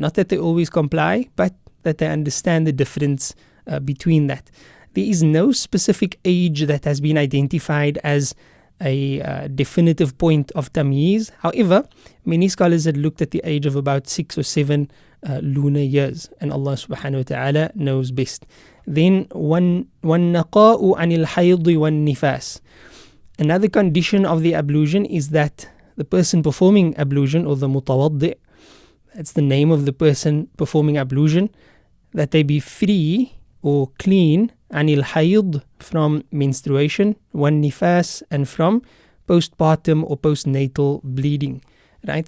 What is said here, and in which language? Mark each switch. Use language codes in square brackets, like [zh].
[en] Not that they always comply, but that they understand the difference between that. There is no specific age that has been identified as a definitive point of tamyiz. However, many scholars had looked at the age of about 6 or 7 lunar years, and Allah subhanahu wa ta'ala knows best. [ar] Then, وَالنَّقَاءُ عَنِ الْحَيْضِ وَالنِّفَاسِ. [en] Another condition of the ablution is that the person performing ablution, or the mutawaddi', that's the name of the person performing ablution, that they be free or clean anil hayd, from menstruation, one nifas, and from postpartum or postnatal bleeding. Right?